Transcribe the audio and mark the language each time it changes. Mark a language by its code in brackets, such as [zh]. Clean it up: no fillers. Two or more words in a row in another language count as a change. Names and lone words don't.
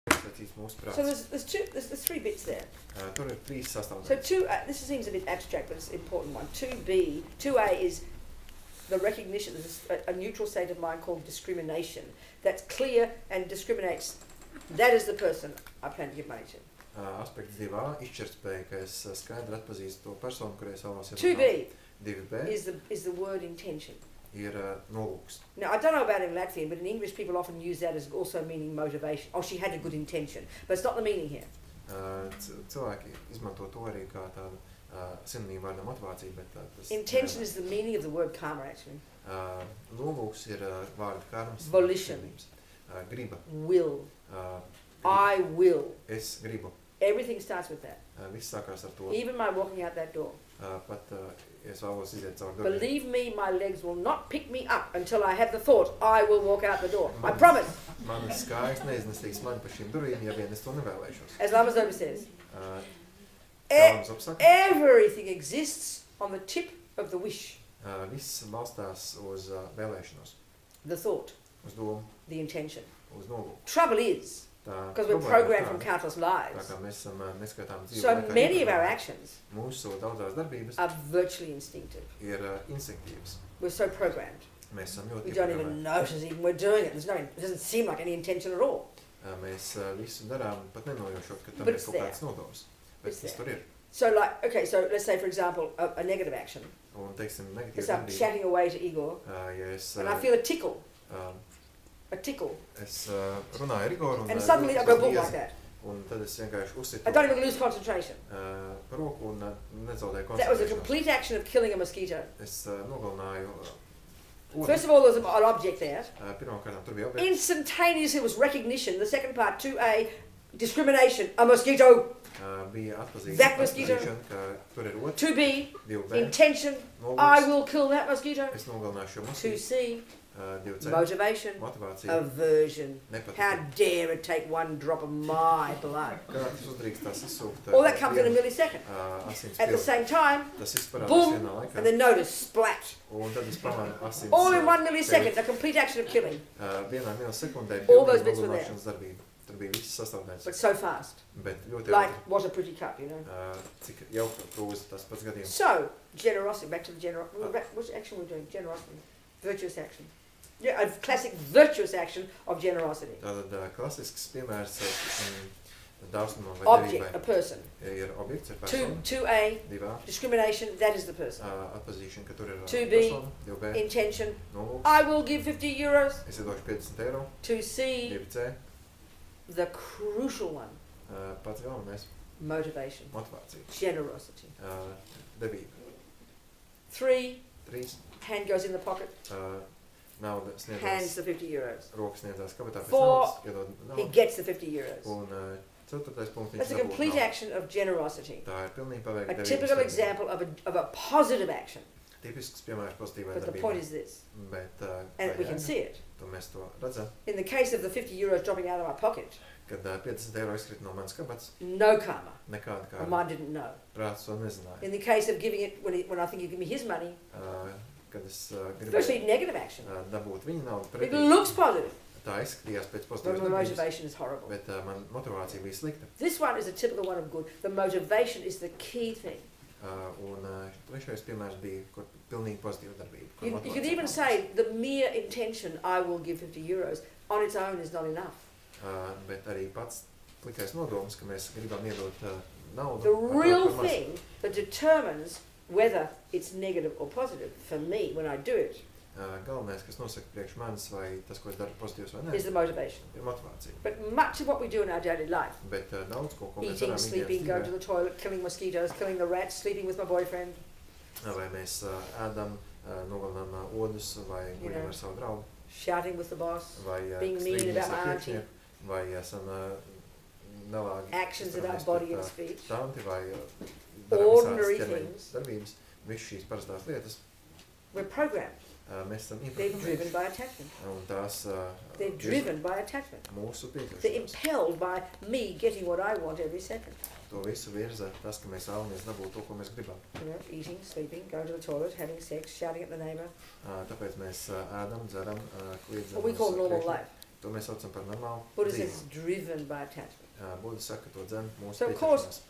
[lv] nosacīts mūsu prāts. [en] So there's three bits there. [lv] Tur ir 3 So sastāvdaļas. [en] this seems a bit abstract, but it's an important one. 2A is the recognition, there's a neutral state of mind called discrimination that's clear and discriminates. That is the person I plan to give money to. [lv] Aspekts 2A izšķirtspēja, ka es skaidri atpazīstu to personu, kurai es vēlos 2B 2B [en] is the word intention. [lv] ir nolūks. [en] Now, I don't know about in Latvian, but in English people often use that as also meaning motivation. Oh, she had a good intention. But it's not the meaning here. [lv] Cilvēki izmanto to arī kā tādu sinonīmu vārdu motivāciju, bet tas... [en] Intention is the meaning of the word karma, actually. [lv] Nolūks ir vārdu karmas. [en] Volition. [lv] Griba. [en] Will. I will. [lv] Es gribu. [en] Everything starts with that. [lv] Viss sākās ar to. [en] Even my walking out that door. [lv] Pat es vēlos iziet caur durvīm. [en] Believe me, my legs will not pick me up until I have the thought, I will walk out the door. I promise. [lv] Manas kājas neiznesīs mani pa šīm durvīm, ja vien es to nevēlēšos. [en] As Lama Zopa says, [lv] Saka, [en] everything exists on the tip of the wish. [lv] Viss balstās uz vēlēšanos, [en] The thought, [lv] uz domu, [en] the intention. [lv] uz nolūku. [en] Trouble is, because we're programmed from countless lives, [lv] Tā kā mēs esam neskatām dzīvi so laikā [en] many of [lv] ietekmēti, [en] our actions [lv] mūsu daudzās darbības [en] are virtually instinctive. [lv] ir instinktīvas. [en] We're so programmed. [lv] Mēs esam We ļoti [en] don't even notice even we're doing it. It doesn't seem like any intention at all. [lv] Mēs visu darām, pat nenojaušot, ka tam But ir it's kaut kāds nodoms. Bet It's tas tur there. ir. [en] So like, okay, so let's say for example, a negative action. [lv] Un, teiksim, negatīva [en] It's I'm [lv] darbība, [en] chatting away to Igor, [lv] ja es, [en] and I feel a tickle. uh, A tickle. [lv] es runāju ar Igoru un, [en] And suddenly I go boom like [lv] iezi, that. un tad es vienkārši uzsitu [en] I don't even lose concentration. [lv] pa roku un nezaudēju [en] That was a [lv] koncentrēšanos. [en] complete action of killing a mosquito. [lv] Es nogalināju [en] First of all, there was an object there. [lv] Pirmkārt, tur bija objekts. [en] Instantaneously was recognition. The second part, 2A, discrimination. A mosquito. [lv] Bija [en] That mosquito. [lv] atpazīšana, ka tur ir otrs, 2B, 2B, [en] intention. [lv] nolūks, [en] I will kill that mosquito. [lv] es nogalināšu šo mosquito, 2C, 2C, [en] motivation. [lv] motivācija, [en] Aversion. How [lv] nepatīk. [en] dare it take one drop of my blood? [lv] Kā tas uzdrīkstās izsūkt [en] All that comes in a millisecond. [lv] asins [en] At the [lv] pilnu. [en] same time, [lv] Tas viss parādās boom, vienā laikā. [en] and then notice, splat. [lv] Un tad es pamanu asins. [en] All in 1 millisecond, a complete action of killing. [lv] Vienā milisekundē [en] All those [lv] pilnīgi [en] bits were there. [lv] nogalināšanas darbība. Tur bija viss sastāvdaļas. [en] But so fast. [lv] Bet ļoti Like, ātri. [en] what a pretty cup, you know. [lv] Cik jauka krūze tas pats gadījums. [en] So, generosity, back to the which action we're doing? Generosity. Virtuous action. Yeah, a classic virtuous action of generosity. [lv] Tātad klasisks piemērs dāsnumam vai [en] Object, a [lv] devībai person. ir objekts, ir persona. 2A, 2A, [en] discrimination, that is the person. [lv] atpazīšana, ka tur ir 2B, persona. 2B, Intention, nolūks. [en] I will give 50 euros. [lv] Es iedošu 50 eiro. 2C, 2C, [en] the crucial one, [lv] pats galvenais, [en] motivation, [lv] motivācija. generosity. Devība. 3, 3, [en] hand goes in the pocket, [lv] nauda hands sniedzās, [en] the 50 euros. [lv] rokas sniedzās kabatā pēc 4, naudas, iedod He naudu. [en] gets the 50 euros. [lv] Un 4. punkts [en] That's a [lv] viņš dabū complete naudu. [en] action of generosity. [lv] Tā ir pilnīgi paveikta A devības typical darbība. [en] example of a positive action. [lv] Tipisks piemērs pozitīvai [en] But the [lv] darbībai. [en] point is this, [lv] Bet, [en] and we [lv] jā, [en] can see it. [lv] to mēs to redzam, [en] In the case of the 50 euros dropping out of my pocket, [lv] kad 50 eiro izkrita no manas kabats, [en] no karma. [lv] nekāda My kā [en] mind didn't know. [lv] prāts to nezināja. [en] In the case of giving it, when I think you give me his money, [lv] Kad es virtually gribēju [en] negative action. [lv] dabūt viņa naudu It pretī, [en] looks positive, [lv] tā izskatījās pēc but pozitīvas my darbības, [en] motivation is horrible. [lv] bet man motivācija bija slikta. [en] This one is a typical one of good. The motivation is the key thing. [lv] Un trešais piemērs bija, kur pilnīgi pozitīva darbība. kur You motivācija [en] could even [lv] nav. [en] say the mere intention, I will give 50 euros, on its own is not enough. [lv] Bet arī pats plikais nodoms, ka mēs gribam iedot naudu. The ar to, real ka maz. [en] thing that determines whether it's negative or positive, for me, when I do it, [lv] Galvenais, kas nosaka priekš manis, vai tas, ko es daru, pozitīvs vai is nē, [en] the motivation. [lv] ir motivācija. [en] But much of what we do in our daily life, [lv] Bet daudz ko mēs eating, darām [en] sleeping, going to [lv] ikdienas [en] the toilet, killing mosquitoes, killing the rats, sleeping with my boyfriend, [lv] dzīvē, vai mēs ēdam, nogalinām odus, vai You guļam know. ar savu draugu, [en] shouting with the boss, [lv] vai [en] being mean [lv] strīdamies about ar [en] my auntie. [lv] priekšnieku, vai esam nelāgi [en] actions about [lv] izturēties body pret, [en] and speech, [lv] tanti, vai ordinary darām visādas things. darbības, visas šīs parastās lietas, [en] We're programmed. [lv] Mēs esam [en] They're driven [lv] ieprogrammējuši. [en] by attachment. [lv] Un tās [en] They're driven by attachment. [lv] mūsu They're piekļušanas. [en] impelled by me getting what I want every second. [lv] To visu virza tas, ka mēs vēlamies dabūt to, ko mēs gribam. [en] You know, eating, sleeping, going to the toilet, having sex, shouting at the neighbour. [lv] Tāpēc mēs ēdam, dzeram, kliedzam. [en] What we call normal life. [lv] To mēs saucam par normālu Buddhism dzīvi. [en] is driven by attachment. [lv] Buddha saka, ka to dzen mūsu [en] So of course, [lv] pieķeršanās.